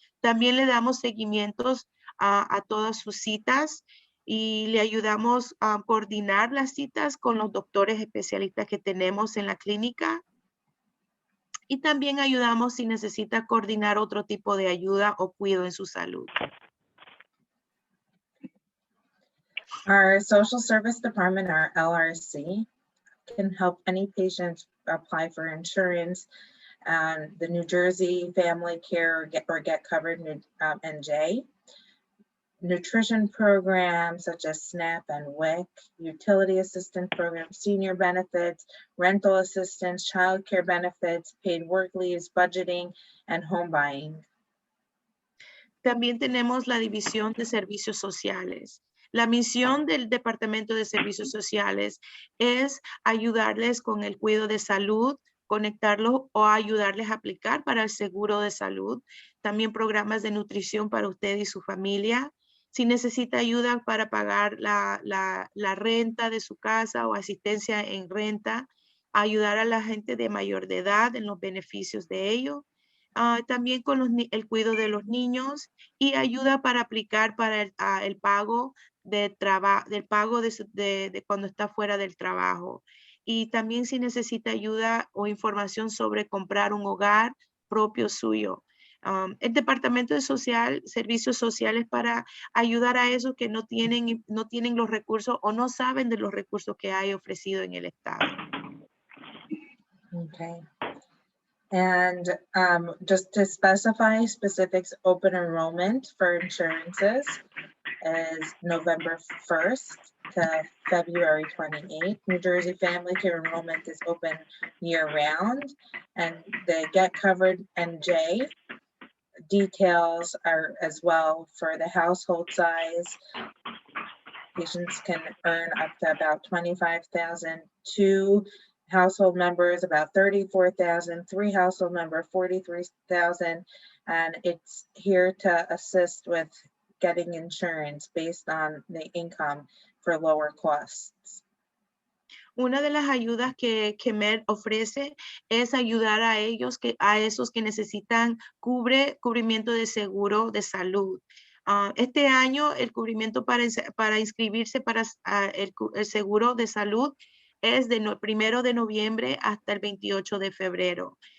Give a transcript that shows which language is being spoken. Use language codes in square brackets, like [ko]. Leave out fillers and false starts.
[es] También le damos seguimientos a todas sus citas y le ayudamos a coordinar las citas con los doctores especialistas que tenemos en la clínica. Y también ayudamos si necesita coordinar otro tipo de ayuda o cuidado en su salud. [en] Our social service department, our LRC, can help any patient apply for insurance and the New Jersey Family Care or Get Covered NJ. Nutrition programs such as SNAP and WIC, utility assistance programs, senior benefits, rental assistance, childcare benefits, paid work leaves, budgeting, and home buying. [es] También tenemos la división de servicios sociales. La misión del Departamento de Servicios Sociales es ayudarles con el cuidado de salud, conectarlos o ayudarles a aplicar para el seguro de salud. También programas de nutrición para usted y su familia. Si necesita ayuda para pagar la renta de su casa o asistencia en renta, ayudar a la gente de mayor de edad en los beneficios de ello. También con el cuidado de los niños y ayuda para aplicar para el pago del pago de cuando está fuera del trabajo. Y también si necesita ayuda o información sobre comprar un hogar propio suyo. El Departamento de Servicios Sociales para ayudar a esos que no tienen los recursos o no saben de los recursos que hay ofrecido en el Estado. [en] Okay. And just to specify specifics, open enrollment for insurances is November 1st to February 28th. New Jersey Family Care enrollment is open year-round, and the Get Covered NJ details are as well for the household size. Patients can earn up to about $25,000. 2 household members about $34,000. 3 household member $43,000, and it's here to assist with getting insurance based on the income for lower costs. [es] Una de las ayudas que CHEMED ofrece es ayudar a esos que necesitan cubrimiento de seguro de salud. Este año el cubrimiento para inscribirse para el seguro de salud es de 1 de noviembre hasta el 28 de febrero.